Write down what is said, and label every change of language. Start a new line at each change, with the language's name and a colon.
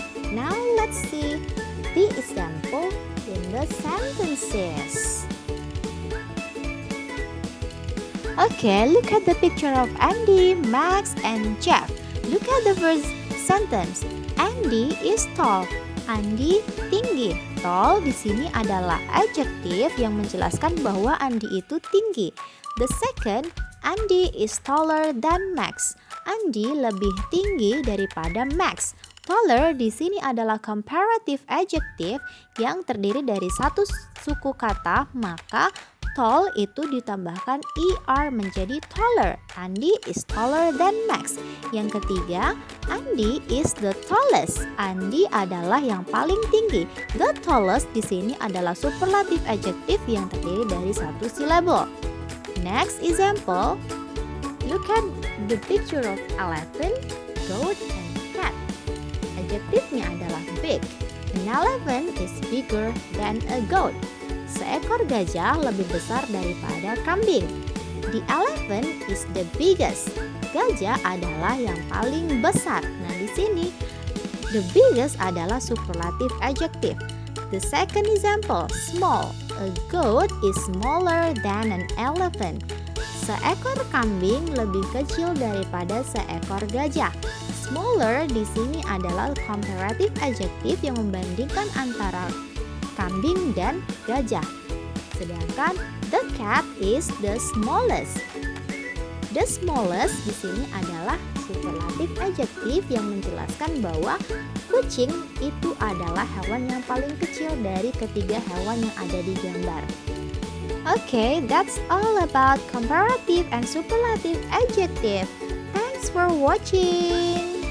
English: Now let's see the example in the sentences. Okay, look at the picture of Andy, Max, and Jeff. Look at the first sentence. Andy is tall.
Indonesian: Andy tinggi. Tall di sini adalah adjektif yang menjelaskan bahwa Andy itu tinggi.
English: The second, Andy is taller than Max.
Indonesian: Andy lebih tinggi daripada Max. Taller di sini adalah comparative adjective yang terdiri dari satu suku kata, maka tall itu ditambahkan ER menjadi taller.
English: Andy is taller than Max.
Indonesian: Yang ketiga,
English: Andy is the tallest.
Indonesian: Andy adalah yang paling tinggi. The tallest di sini adalah superlative adjective yang terdiri dari satu syllable.
English: Next example, look at the picture of elephant, goat, and cat.
Indonesian: Adjektifnya adalah big.
English: An elephant is bigger than a goat.
Indonesian: Seekor gajah lebih besar daripada kambing.
English: The elephant is the biggest.
Indonesian: Gajah adalah yang paling besar. Nah, di sini the biggest adalah superlative adjective.
English: The second example, small. A goat is smaller than an elephant.
Indonesian: Seekor kambing lebih kecil daripada seekor gajah. Smaller di sini adalah comparative adjective yang membandingkan antara kambing dan gajah. Sedangkan
English: the cat is the smallest.
Indonesian: The smallest di sini adalah superlative adjective yang menjelaskan bahwa kucing itu adalah hewan yang paling kecil dari ketiga hewan yang ada di gambar.
English: Okay, that's all about comparative and superlative adjective. Thanks for watching.